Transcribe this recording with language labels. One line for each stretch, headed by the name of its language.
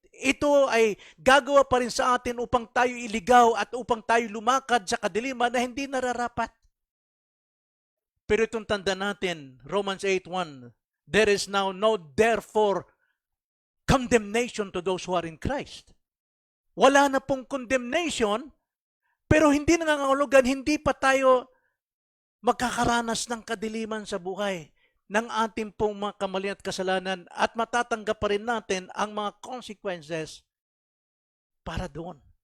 Filipino: Ito ay gagawa pa rin sa atin upang tayo iligaw at upang tayo lumakad sa kadiliman na hindi nararapat. Pero itong tanda natin,
English: Romans 8:1, there is now no therefore condemnation to those who are in Christ.
Filipino: Wala na pong condemnation, pero hindi nangangahulugan, hindi pa tayo magkakaranas ng kadiliman sa buhay ng ating pong mga kamalian at kasalanan at matatanggap pa rin natin ang mga consequences para doon.